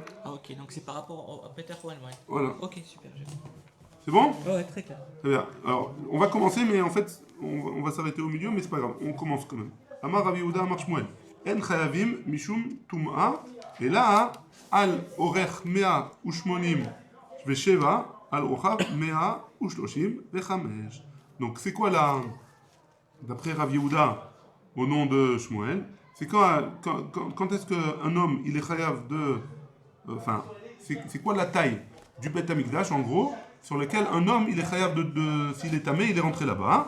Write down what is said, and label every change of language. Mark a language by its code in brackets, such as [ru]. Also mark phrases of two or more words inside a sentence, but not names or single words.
[fr] Ah ok, donc c'est par rapport à Peter Cohen, ouais. Voilà. Ok, super. C'est bon? Ouais, très clair. Très bien. Alors, on va commencer, mais en fait, on va s'arrêter au milieu, mais c'est pas grave. On commence quand même. [arc] אמר רב יהודה אמר שמואל. [he] אין חייבים משום טומאה. [fr] Et là, [he] על אורך מאה ושמונים ושבע, על רוחב מאה ושלושים וחמש. [fr] Donc, c'est quoi là, d'après Rav Yehuda, au nom de Shmuel, c'est quand est-ce qu'un homme, il est chayav de... Enfin, c'est quoi la taille du Beth Amikdash, en gros, sur lequel un homme, il est chayav s'il est tamé, il est rentré là-bas.